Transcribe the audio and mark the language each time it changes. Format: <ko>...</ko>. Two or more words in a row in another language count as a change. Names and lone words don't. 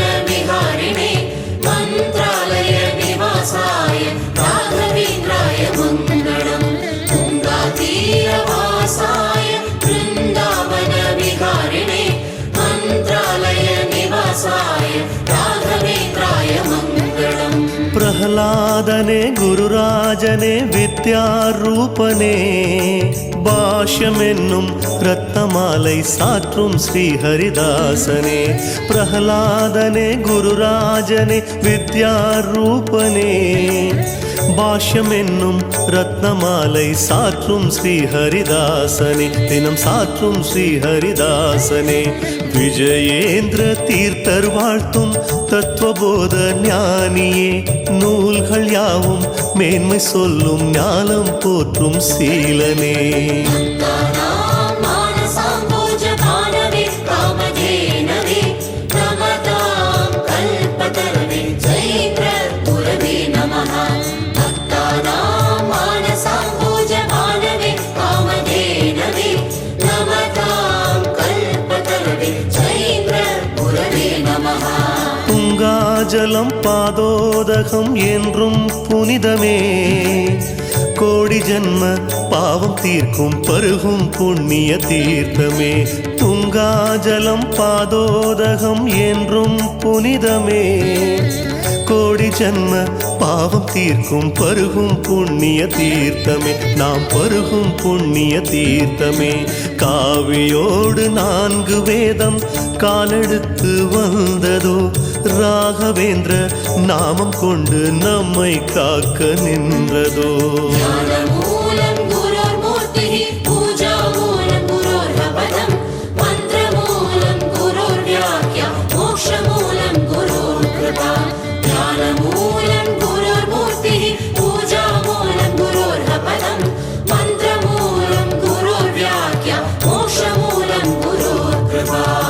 <sa>विहारिणे मन्त्रालय निवासाय राघवेन्द्राय मङ्गलम् तुङ्गातीरवासाय वृन्दावन विहारिणे मन्त्रालय निवासाय राघवेन्द्राय मङ्गलम्</sa> <ta>பிரஹ்லாதனே குருராஜனே வித்யாரூபனே பாஷ்யமென்னும் ரத்னமாலை சாற்றும் ஸ்ரீஹரிதாசனே பிரஹ்லாதனே குருராஜனே வித்யாரூபனே பாஷ்யமென்னும் ரத்னமாலை சாற்றும் ஸ்ரீஹரிதாசனே தினம் சாற்றும் ஸ்ரீஹரிதாசனே விஜயேந்திர தீர்த்தர் வாழ்த்தும் தத்துவபோத ஞானியே நூல்கள் யாவும் மேன்மை சொல்லும் ஞானம் போற்றும் சீலனே</ta> <sa>मानसाम्बोजभानवे कामधेनवे नमतां कल्पतरवे जयप्रभुरवे नमः भक्तानां मानसाम्बोजभानवे कामधेनवे नमतां कल्पतरवे जयप्रभुरवे नमः</sa> <ta>துங்காஜலம் பாதோதகம் என்றும் புனிதமே கோடி ஜன்ம பாவம் தீர்க்கும் பருகும் புண்ணிய தீர்த்தமே துங்காஜலம் பாதோதகம் என்றும் புனிதமே கோடி ஜன்ம பாவம் தீர்க்கும் பருகும் புண்ணிய தீர்த்தமே நாம் பருகும் புண்ணிய தீர்த்தமே காவியோடு 4 வேதம் காலெடுத்து வந்ததோ ராகவேந்திர நாமம் கொண்டு நம்மை காக்க நின்றதோ</ta> <sa>ज्ञानमूलं गुरोर्मूर्तिः पूजामूलं गुरोर्पदं मन्त्रमूलं गुरोर्व्याख्या मोक्षमूलं गुरोर्कृपा ज्ञानमूलं गुरोर्मूर्तिः पूजामूलं गुरोर्पदं मन्त्रमूलं गुरोर्व्याख्या मोक्षमूलं गुरोर्कृपा</sa>